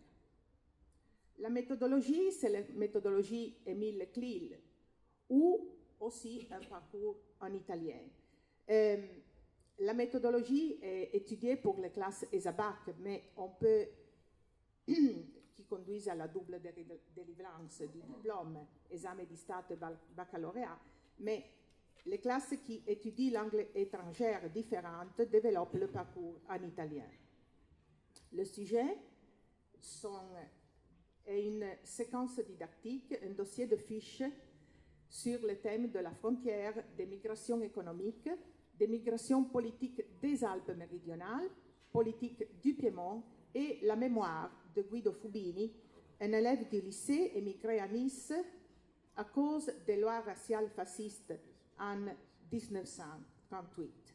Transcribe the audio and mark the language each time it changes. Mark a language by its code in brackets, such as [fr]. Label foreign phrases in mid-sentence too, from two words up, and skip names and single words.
[fr] La méthodologie, c'est la méthodologie Émile Clil, ou aussi un parcours en italien. La méthodologie est étudiée pour les classes ESABAC, mais on peut, qui conduisent à la double délivrance du diplôme, [it] esame di Stato [fr] et baccalauréat, mais les classes qui étudient langue étrangère différente développent le parcours en italien. Le sujet est une séquence didactique, un dossier de fiches sur le thème de la frontière, des migrations économiques, des migrations politiques des Alpes méridionales, politique du Piémont et la mémoire de Guido Fubini, un élève du lycée émigré à Nice à cause des lois raciales fascistes en 1938.